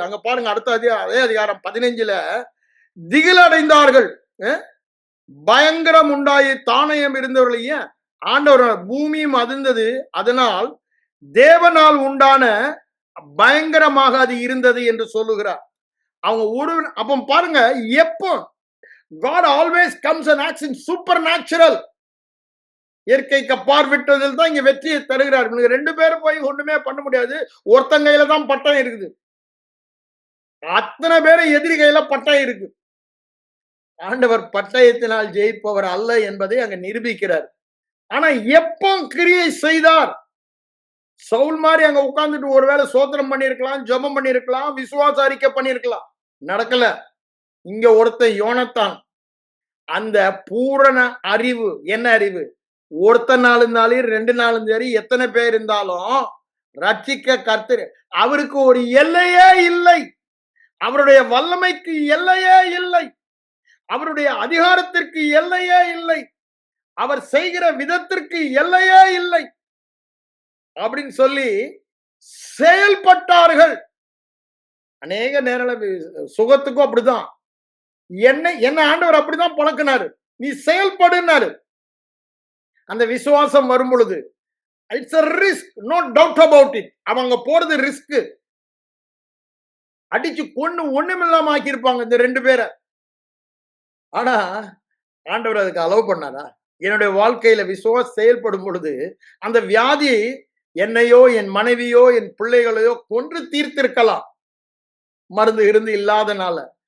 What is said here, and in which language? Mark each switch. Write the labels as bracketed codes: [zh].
[ta] அங்க பாருங்க, அடுத்த அதே அதிகாரம் 15ல, திகிலடைந்தார்கள். பயங்கரம் உண்டாயி தானயம் இருந்தவர்களையே ஆண்டவர், பூமியும் அதிர்ந்தது, அதனால் தேவனால் உண்டான பயங்கரமாக அது இருந்தது என்று சொல்லுகிறார். அவங்க ஒரு அப்ப பாருங்க, எப்போ [en] God always comes and acts in supernatural. [ta] இயற்கைக்கு பார்விட்டதில் தான் இங்க வெற்றியை தருகிறார். 2 பேரும் போய் ஒண்ணுமே பண்ண முடியாது. ஒருத்தன் கையில தான் பட்டம் இருக்குது. அத்தனை பேரும் எதிரி கையில பட்டம் இருக்கு. ஆண்டவர் பட்டயத்தினால் ஜெயிப்பவர் அல்ல என்பதை அங்க நிரூபிக்கிறார். ஆனா எப்போ கிரியை செய்தார்? சவுல் மாதிரி அங்க உட்கார்ந்துட்டு ஒருவேளை சோத்திரம் பண்ணிருக்கலாம், ஜெபம் பண்ணிருக்கலாம், விசுவாச அறிக்கை பண்ணிருக்கலாம். நடக்கல. இங்க ஒருத்தன் யோனத்தான், அந்த பூரண அறிவு. என்ன அறிவு? ஒருத்தன் நாளும் 2 நாளும் சரி, எத்தனை பேர் இருந்தாலும் ரட்சிக்க கர்த்தர். அவருக்கு ஒரு எல்லையே இல்லை. அவருடைய வல்லமைக்கு எல்லையே இல்லை. அவருடைய அதிகாரத்திற்கு எல்லையே இல்லை. அவர் செய்கிற விதத்திற்கு எல்லையே இல்லை அப்படின்னு சொல்லி செயல்பட்டார்கள். அநேக நேரங்கள சுகத்துக்கும் அப்படிதான். என்ன ஆண்டவர் அப்படிதான் பழக்கினாரு. நீ செயல்படுனாரு. அந்த விசுவாசம் வரும் பொழுது [en] It's a risk, no doubt about it. [ta] அவங்க போறது ரிஸ்க். அடிச்சு கொண்டு ஒண்ணுமில்லாம ஆக்கியிருப்பாங்க இந்த 2 பேரை. ஆனா ஆண்டவர் அதுக்கு அலோவ் பண்ணாரா? என்னுடைய வாழ்க்கையில விசுவாசம் செயல்படும் பொழுது அந்த வியாதி என்னையோ என் மனைவியோ என் பிள்ளைகளையோ கொன்று தீர்த்திருக்கலாம், மருந்து இருந்து இல்லாதனால.